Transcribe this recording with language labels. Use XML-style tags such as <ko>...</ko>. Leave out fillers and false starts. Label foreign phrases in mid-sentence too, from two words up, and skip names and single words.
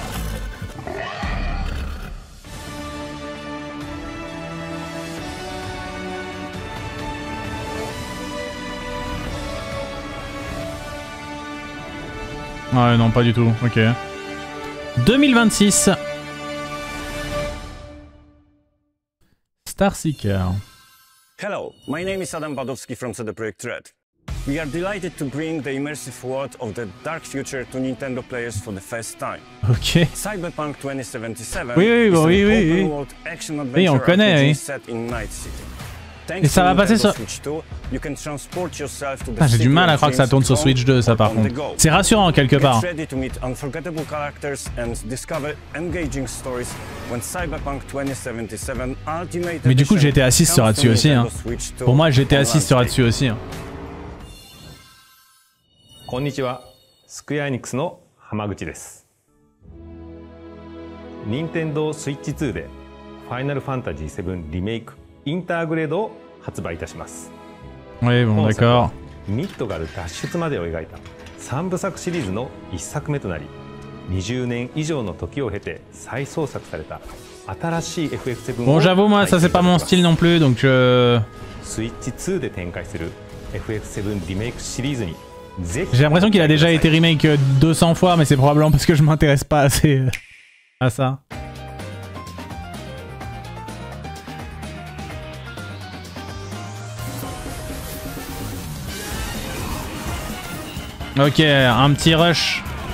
<fr>Ouais, non, pas du tout. Ok. 2026. Starseeker.</fr> <en>Hello, my name is Adam Badowski from CD Projekt Red. We are delighted to bring the immersive world of the dark future to Nintendo players for the first time.</en> <fr>Ok.</fr> <en>Cyberpunk 2077</en> <fr>oui,</fr> <en>is an</en> <fr>oui.</fr> <en>open-world action-adventure</en> <fr>Oui, on connaît,</fr> <en>RPG</en> <fr>oui.</fr> <en>set in Night City.</en> <fr>Et ça va passer sur... Ah, j'ai du mal à croire que ça tourne sur Switch 2, ça, par contre. C'est rassurant, quelque part. Mais du coup, GTA 6 sera dessus aussi, hein. Pour moi, GTA 6 sera dessus aussi, hein.</fr> <ja>こんにちは、スクエアエニックスの浜口です。任天堂スイッチ2でフファイナルファンタジー7リメイクインターグレードを発売いたします。</ja> <fr>Oui, bon, d'accord.</fr> <ja>ミッドガル脱出までを描いた3部作シリーズの1作目となり、20年以上の時を経て再創作された新しい FF7 を。</ja> <fr>Bon, j'avoue, moi, ça c'est pas mon style non plus, donc je.</fr> <ja>Switch 2で展開する FF7 リメイクシリーズに。</ja> <fr>J'ai l'impression qu'il a déjà été remake 200 fois, mais c'est probablement parce que je m'intéresse pas assez à ça. Ok, un petit rush.</fr>